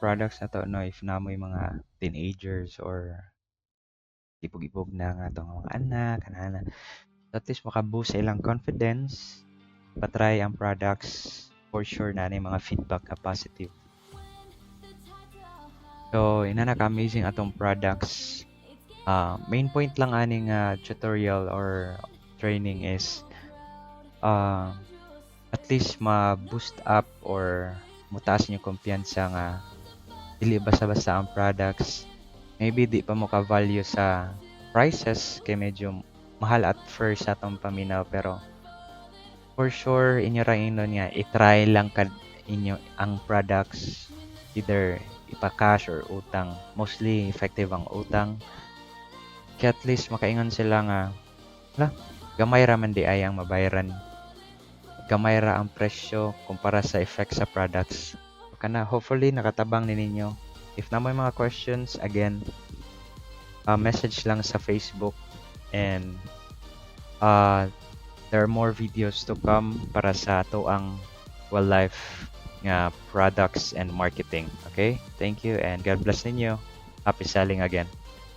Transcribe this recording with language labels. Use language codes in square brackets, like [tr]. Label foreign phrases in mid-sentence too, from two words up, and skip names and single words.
[ceb] products na to, no, if namoy mga teenagers or ipog-ipog na nga to mga anak kanana, at least maka-boost sa ilang confidence, patry ang products, [en] for sure [ceb] na ni mga feedback ka positive. So ina na ka-amazing atong products. [en] Main point [ceb] lang aning [en] tutorial or training [ceb] is at least ma-boost up or mutaas niyo kumpiyansa nga dili basta-basta ang products. Maybe di pa mo ka-value sa prices kay medyo mahal [en] at first [ceb] sa atong paminaw, pero [en] for sure [ceb] inyo ra inon nga i-try lang kad inyo ang products, either ipa-cash or utang. Mostly effective ang utang. Kaya at least makaingon sila nga, gamay ra man di ay ang mabayaran. Gamay ra ang presyo kumpara sa effect sa products. Kana hopefully nakatabang ni ninyo. If na may mga questions, again, message lang sa Facebook, [en] and there are more videos to come [ceb] para sa ato ang wildlife nga [en] products and marketing. Okay? Thank you and God bless ninyo. Happy selling again.